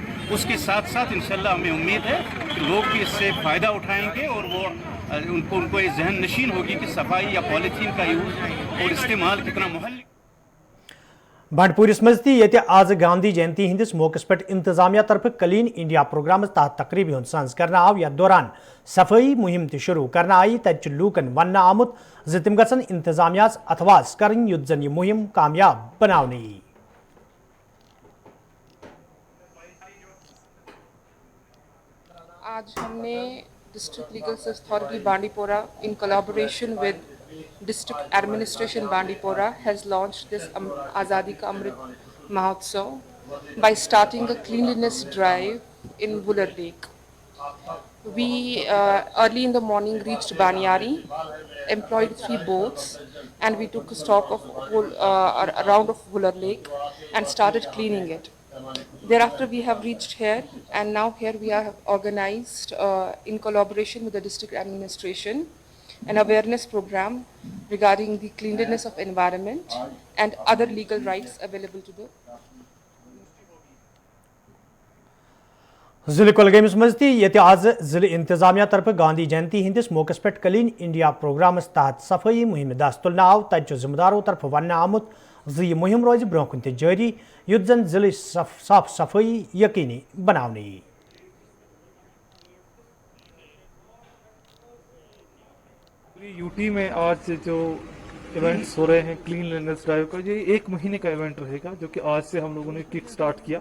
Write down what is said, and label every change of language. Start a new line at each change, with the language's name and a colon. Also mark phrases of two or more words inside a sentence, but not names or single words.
Hindi: उसके साथ साथ इंशाल्लाह हमें उम्मीद है कि लोग भी इससे फ़ायदा उठाएंगे, और वो उनको ये जहन नशीन होगी कि सफाई या पॉलीथीन का यूज़ और इस्तेमाल कितना मुहल्लिक।
Kashmiri: बंडपुरिस मज आज गांधी जयंती हंदिस मौकस पे इंतजामिया तरफ क्लीन इंडिया प्रोग्राम तहत तकरीब हुंद सांझ करना आव। यथ दौरान सफाई मुहिम त शुरू करना आई, तत लूकन वन आमुत ज तिम गन इंतजामियास अथवास करें युद्ध जन यह मुहिम कामयाब बनाने।
Hindi: आज हमने
English: डिस्ट्रिक्ट लीगल सर्विस अथॉरिटी बांडीपोरा in collaboration with District Administration Bandipora has launched this Azadi Ka Amrit Mahotsav by starting a cleanliness drive in Buller Lake. We early in the morning reached Banyari, employed 3 boats, and we took a stop of a round of Buller Lake and started cleaning it. Thereafter, we have reached here, and now here we are organized in collaboration with the district administration an awareness program regarding the cleanliness of environment and other legal rights available to the
Kashmiri: जिले कुलगामिस मज आज जिले इंतजामिया तरफ गांधी जयंती हंदिस मौकस पे क्लीन इंडिया प्रोग्रामस तहत सफाई मुहिम दस तुलना आव तत जिम्मेदारों तरफ वन आमुत यह मुहिम रोज ब्रोह कुन जारी युत जन जिले साफ सफाई यकीनी बनाने।
Hindi: यूटी में आज जो इवेंट्स हो रहे हैं
English: cleanliness drive
Hindi: का, ये 1 महीने का इवेंट रहेगा जो कि आज से हम लोगों ने
English: kick start
Hindi: किया।